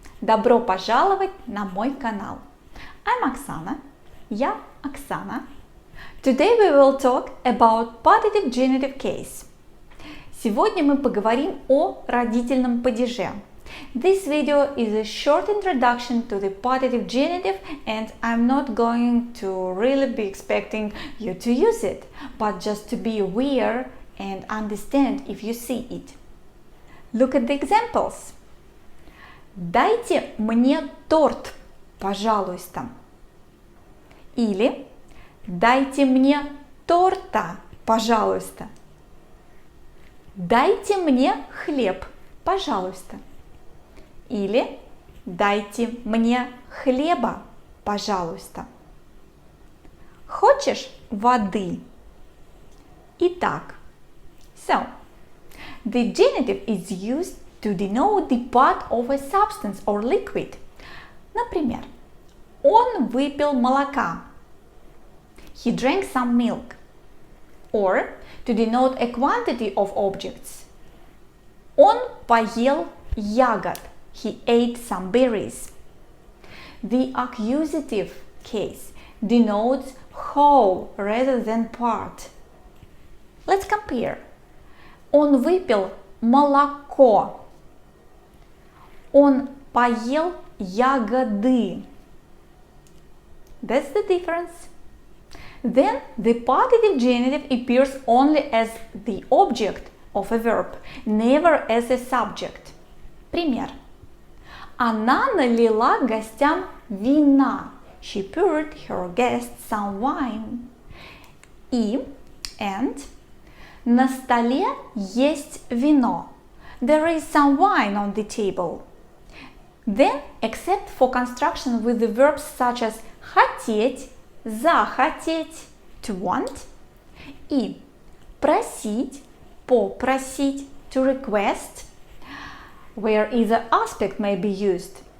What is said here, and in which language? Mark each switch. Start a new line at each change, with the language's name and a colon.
Russian: Добро пожаловать на мой канал!
English: I'm Oksana.
Russian: Я Оксана.
English: Today we will talk about partitive genitive case.
Russian: Сегодня мы поговорим о родительном падеже.
English: This video is a short introduction to the partitive genitive, and I'm not going to really be expecting you to use it, but just to be aware and understand if you see it. Look at the examples.
Russian: Дайте мне торт, пожалуйста. Или дайте мне торта, пожалуйста. Дайте мне хлеб, пожалуйста. Или дайте мне хлеба, пожалуйста. Хочешь воды? Итак,
English: so, the genitive is used to denote the part of a substance or liquid.
Russian: Например, он выпил молока.
English: He drank some milk. Or to denote a quantity of objects.
Russian: Он поел ягод.
English: He ate some berries. The accusative case denotes whole rather than part. Let's compare.
Russian: Он выпил молоко. Он поел ягоды.
English: That's the difference. Then the partitive genitive appears only as the object of a verb, never as a subject.
Russian: Пример. Она налила гостям вина.
English: She poured her guests some wine.
Russian: И, and, на столе есть вино.
English: There is some wine on the table. Then, except for construction with the verbs such as
Russian: хотеть, захотеть,
English: to want,
Russian: и просить, попросить,
English: to request, where either aspect may be used.